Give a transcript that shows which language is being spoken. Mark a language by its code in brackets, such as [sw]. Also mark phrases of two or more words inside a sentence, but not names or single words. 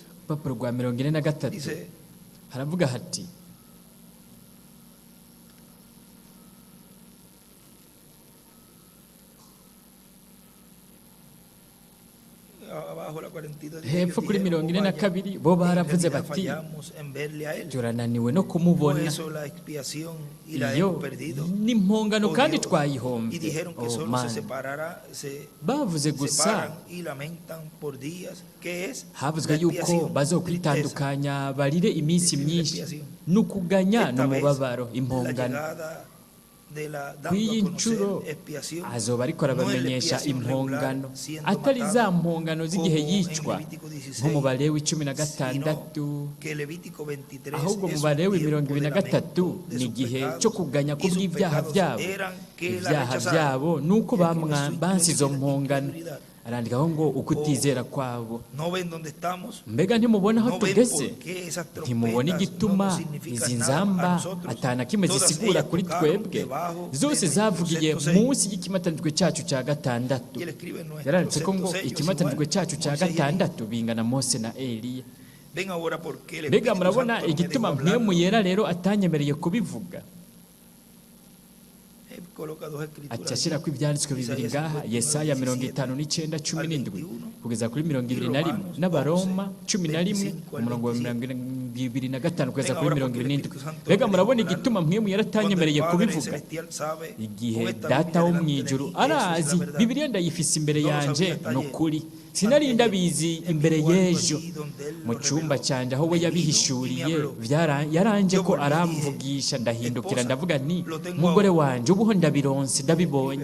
[rn] Rupapuro rwa 43 [es] Dice, [rn] haravuga hati [es] abajo la 42. dice, [rn] hepfo [es] ellos [rn] kuri [es] dijeron, "Oh, vaya, [rn] 42 bo [es] en [rn] baravuze [es] realidad [rn] bati [es] fallamos en verle a él. [rn] turananiwe no [es] Por [rn] kumubona [es] eso la expiación y la [rn] iyo [es] hemos perdido. [rn] n'impongano [es] Oh, [rn] kandi [es] Dios". Y [rn] twayihombye. [es] dijeron que Oh solo man, se separará, se [rn] bavuze gusa [es] separan y lamentan por días, que es [rn] havuzwe [es] la [rn] yuko [es] expiación, [rn] bazokwitandukanya barire iminsi [es] Esa es la [rn] myinshi [es] expiación. [rn] n'ukuganya [es] Esta vez, [rn] n'umubabaro [es] la [rn] impongano [es] llegada de la dando [rn] kw'iyi [es] a conocer [rn] nshuro [es] expiación, [rn] azoba ariko [es] no es la [rn] arabamenyesha [es] expiación [rn] impongano [es] regular, siendo [rn] atari [es] matado, [rn] za mpongano z'igihe [es] como en [rn] yicwa [es] Levítico 16, [rn] nko mu Balewi 16 [es] sino que Levítico 23 [rn] ahubwo mu [es] es un [rn] Balewi [es] tiempo de [rn] 23 [es] lamento de [rn] ni [es] sus [rn] igihe [es] pecados, [rn] cyo kuganya [es] y sus [rn] kubw'ibyaha [es] pecados [rn] byabo [es] eran que la [rn] ibyaha [es] rechazaron, [rn] byabo nuko [es] y aquí en su [rn] bansi izo mpongano [es] incredulidad. [rn] arandikaho ngo ukutizera kwabo. [es] No ven dónde estamos, [rn] Mbega ntimubona aho [es] no ven [rn] tugeze? [es] por qué esas [rn] Ntimubona [es] trompetas no [rn] igituma [es] nos significan [rn] izi [es] nada a [rn] nzamba [es] nosotros. [rn] atana kimwe [es] Todas [rn] zisigura [es] ellas [rn] kuri [es] tocaron [rn] twebwe [es] debajo [rn] zose [es] de [rn] zavugiye [es] nuestro sello. [rn] munsi y'ikimatanijwe cyacu cya gatandatu. [es] Y él escribe en nuestro [rn] Yaranditse ko ngo [es] sexto sello, [rn] ikimatanijwe [es] igual, [rn] cyacu cya [es] Moisés y Elías. [rn] gatandatu bingana Mose na Eliya. [es] Ven ahora por qué el [rn] Mbega [es] Espíritu [rn] murabona [es] Santo no me dejó [rn] igituma [es] hablar. [rn] mpemu yera rero atanyemereye kubivuga. [es] Él coloca dos escrituras [rn] aca ashyira ko ibyanditswe bibiri ngaha Yesaya 59:17 kugeza kuri 21 n'Abaroma 11 umurongo wa 25 kugeza kuri 27. Mbega murabona igituma mpemu yera atanyemereye kubivuga. Igihe data wo mu ijuru arazi, Bibiliya ndayifise imbere yanje n'ukuri, sinari ndabizi imbere y'ejo mu cyumba cyanjye aho we yabihishuriye yaranje ko aramvugisha, ndahindukira ndavuga nti umugore wanje ubuho ndabironse ndabibonye.